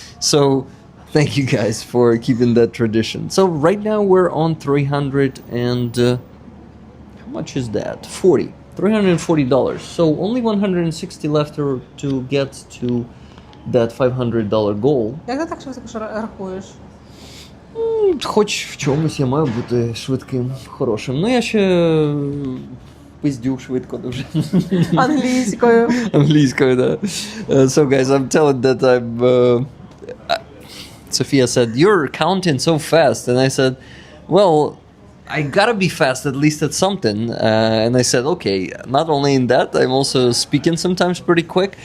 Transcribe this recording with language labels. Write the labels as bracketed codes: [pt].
[en] So thank you guys for keeping that tradition. So right now we're on 300 and how much is that? $340. So only 160 left to get to that $500 goal. [uk] Як ти так швидко рахуєш? Хоч в чомусь я маю бути швидким, хорошим. Ну я ще пиздю швидко дуже. Англійською. Англійською, да. [en] So guys, I'm telling that I'm... Sofia said, you're counting so fast. And I said, well, I gotta be fast at least at something. And I said, okay, not only in that, I'm also speaking sometimes pretty quick.